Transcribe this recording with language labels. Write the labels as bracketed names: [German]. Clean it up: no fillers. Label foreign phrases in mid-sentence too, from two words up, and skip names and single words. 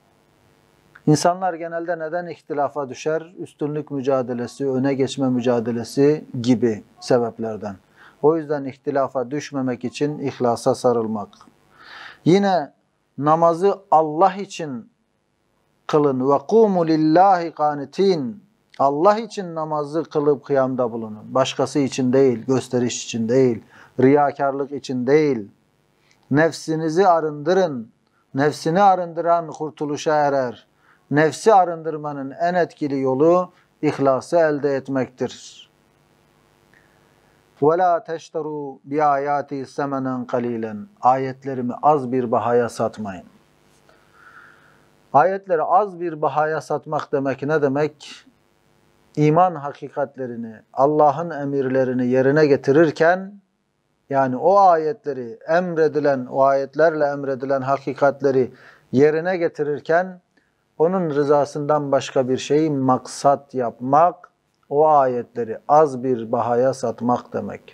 [Turkish] İnsanlar genelde neden ihtilafa düşer? Üstünlük mücadelesi, öne geçme mücadelesi gibi sebeplerden. O yüzden ihtilafa düşmemek için ihlasa sarılmak. Yine namazı Allah için kılın. [Arabic] وَقُومُوا لِلّٰهِ قَانِتِينَ [Turkish] Allah için namazı kılıp kıyamda bulunun. Başkası için değil, gösteriş için değil, riyakarlık için değil. Nefsinizi arındırın. Nefsini arındıran kurtuluşa erer. Nefsi arındırmanın en etkili yolu ihlası elde etmektir. [Arabic] وَلَا تَشْتَرُوا بِآيَاتِ سَمَنًا قَلِيلًا [Turkish] Ayetlerimi az bir bahaya satmayın. Ayetleri az bir bahaya satmak demek ne demek? İman hakikatlerini, Allah'ın emirlerini yerine getirirken, yani o ayetleri o ayetlerle emredilen hakikatleri yerine getirirken, onun rızasından başka bir şeyi maksat yapmak, o ayetleri az bir bahaya satmak demek.